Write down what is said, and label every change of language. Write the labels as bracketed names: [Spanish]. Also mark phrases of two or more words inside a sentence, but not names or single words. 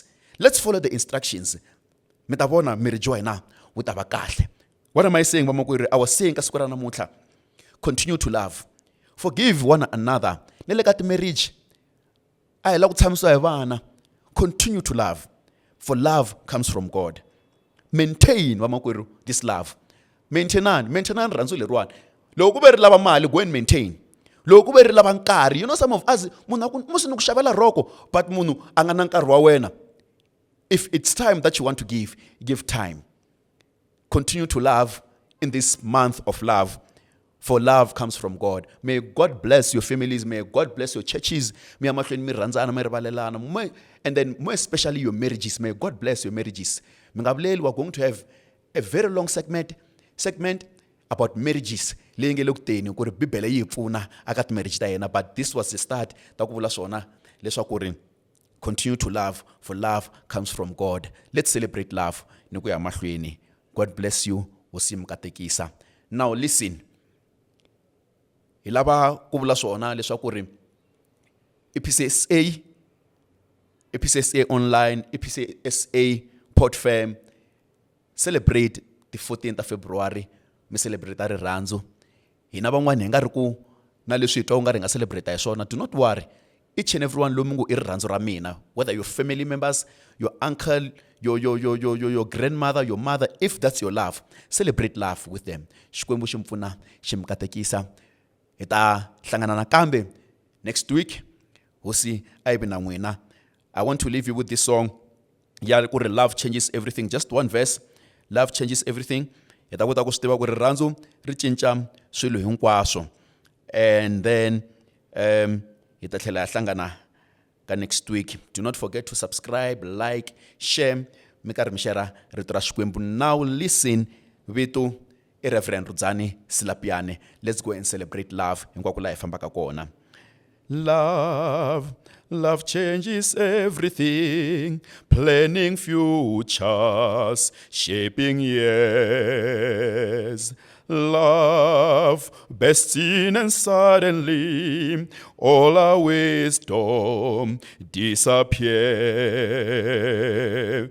[English] Let's follow the instructions. What am I saying, vamakwerhu? I was saying continue to love. Forgive one another. Marriage. Continue to love, for love comes from God. Maintain vamakwerhu this love. [Tsonga] Maintain rhandzu lerwani. [English] Loko ku [Tsonga] ve ri lava mali, [English] go and maintain. [Tsonga] Loko ku ve ri lava nkarhi, [English] you know, some of us [Tsonga] munhu musi ni ku xavela roko, but munhu a nga na nkarhi wa wena. [English] If it's time that you want to give time. Continue to love in this month of love. For love comes from God. May God bless your families. May God bless your churches. And then more especially your marriages. May God bless your marriages. We're going to have a very long segment about marriages. But this was the start. Continue to love, for love comes from God. Let's celebrate love. God bless you. Now listen. [Tsonga] Ilaba kubula swona leswaku ri EPCSA online, EPCSA Port Fam [English] celebrate the 14th of February. [Tsonga] Mi celebrate rirhandzu. Hina van'wana hi nga ri ku na leswi twa u nga ri nga celebrate hi swona. [English] Do not worry. Each and everyone [Tsonga] lomu i rirhandzu ra mina, [English] whether your family members, your uncle, your grandmother, your mother, if that's your love, celebrate love with them. [Tsonga] Xikwembu xi mpfuna xi mi katekisa. Ita hlangana nakambe [English] next week. [Tsonga] Hosi aibe na n'wina. [English] I want to leave you with this song. Love changes everything. Just one verse. Love changes everything. [Tsonga] Ita kota ku swi tiva ku rirhandzu ri cinca swilo hinkwaswo. [English] And then [Tsonga] ita tlhela hlangana ka [English] next week. Do not forget to subscribe, like, share. [Tsonga] Mi karhi mi share rito ra Xikwembu. [English] Now listen, vito Reverend Rudzani Silapiane. Let's go and celebrate love. [Tsonga] Hinkwako la hi fambaka kona. [English] Love, love changes everything, planning futures, shaping years. Love bursts in and suddenly all our wisdom disappear.